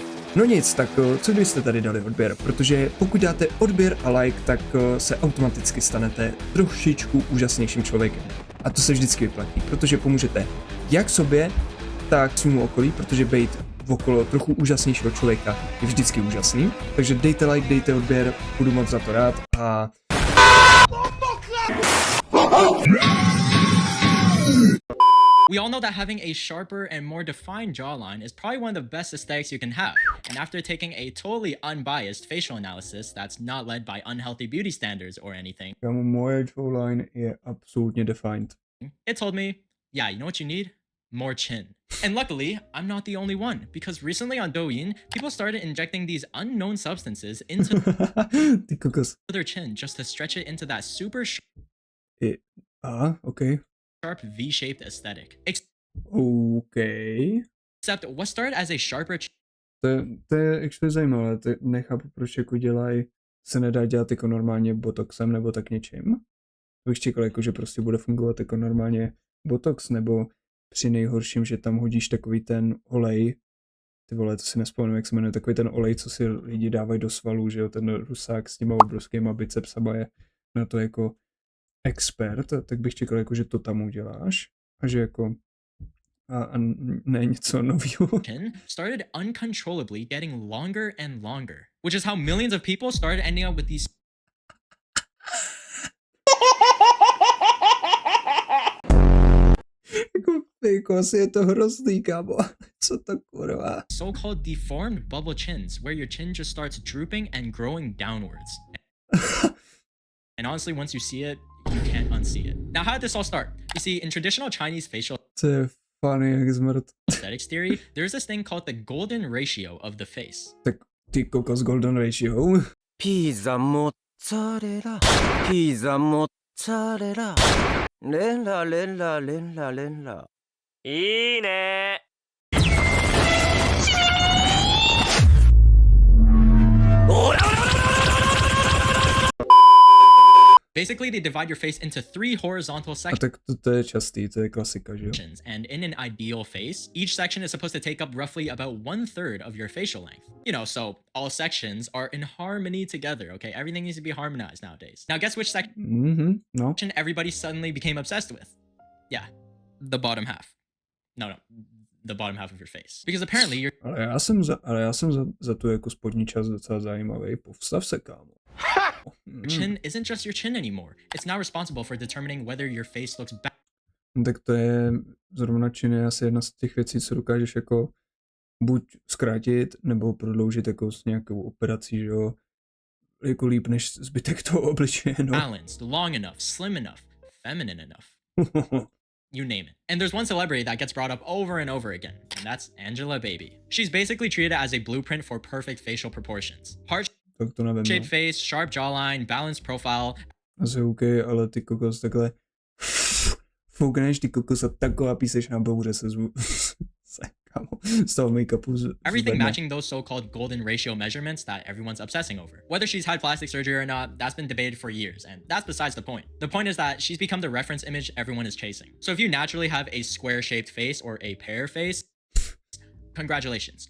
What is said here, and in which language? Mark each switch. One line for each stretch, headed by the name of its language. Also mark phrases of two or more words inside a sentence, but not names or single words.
Czech: No nic, tak co kdybyste tady dali odběr, protože pokud dáte odběr a like, tak se automaticky stanete trošičku úžasnějším člověkem. A to se vždycky vyplatí, protože pomůžete jak sobě, tak svému okolí, protože být okolo trochu úžasnějšího člověka je vždycky úžasný. Takže dejte like, dejte odběr, budu moc za to rád a...
English: We all know that having a sharper and more defined jawline is probably one of the best aesthetics you can have. And after taking a totally unbiased facial analysis that's not led by unhealthy beauty standards or anything,
Czech: moje jawline je absolutně defined.
English: it told me, yeah, you know what you need? More chin. And luckily, I'm not the only one, because recently on Douyin, people started injecting these unknown substances into
Czech: Ty kokos.
English: their chin just to stretch it into that super Okay. sharp V-shaped aesthetic. Okay. Except what started as a sharper
Czech: To je actually zajímavé, to nechápu, proč jako dělají, se nedá dělat jako normálně botoxem nebo tak něčím. Bych čekal jako, že prostě bude fungovat jako normálně botox, nebo při nejhorším, že tam hodíš takový ten olej, ty vole, to si nespomenu, jak se jmenuje, takový ten olej, co si lidi dávají do svalů, že jo, ten Rusák s těma obrovskýma bicepsama je na to jako expert, tak bych čekal jako, že to tam uděláš a že jako a ne něco nového.
English: chin started uncontrollably getting longer and longer, which is how millions of people started ending up with these
Czech: Jako asi je to hrozný, kámo. Co to kurva?
English: so-called deformed bubble chins, where your chin just starts drooping and growing downwards. And honestly, once you see it, you can't unsee it. Now, how did this all start? You see, in traditional Chinese facial
Czech: To je funny jak zmrt.
English: aesthetics theory, there's this thing called the golden ratio of the face.
Czech: Tak ty kokos
English: golden ratio.
Japanese: ピザモッツァレラピザモッツァレラレンラレンラレンラレンラいいね
English: Basically, they divide your face into 3 horizontal
Czech: A
English: sections.
Czech: tak to je častý, to je klasika, že jo?
English: And in an ideal face, each section is supposed to take up roughly about 1/3 of your facial length. You know, so all sections are in harmony together, okay? Everything needs to be harmonized nowadays. Now, guess which section
Czech: No.
English: everybody suddenly became obsessed with? Yeah, the bottom half. No, the bottom half of your face. Because apparently your
Czech: Ale já jsem za tu jako spodní část docela zajímavý. Povstav se, kámo.
English: chin isn't just your chin anymore. It's now responsible for determining whether your face looks
Czech: No, tak to je zrovna čin je asi jedna z těch věcí, co dokážeš jako buď zkrátit, nebo prodloužit jako s nějakou operací, že jo? Jako líp než zbytek toho obličeje, no.
English: balanced, long enough, slim enough, feminine enough. You name it. And there's one celebrity that gets brought up over and over again, and that's Angela Baby. She's basically treated as a blueprint for perfect facial proportions.
Czech: Tak to nevím,
English: Heart-shaped
Czech: no.
English: face, sharp jawline, balanced profile.
Czech: Asi OK, ale ty kokos takhle foukneš ty kokos a taková píseš na bouře se kámo, z toho make-upu
English: Everything matching those so-called golden ratio measurements that everyone's obsessing over. Whether she's had plastic surgery or not, that's been debated for years, and that's besides the point. The point is that she's become the reference image everyone is chasing. So if you naturally have a square-shaped face or a pear face, congratulations.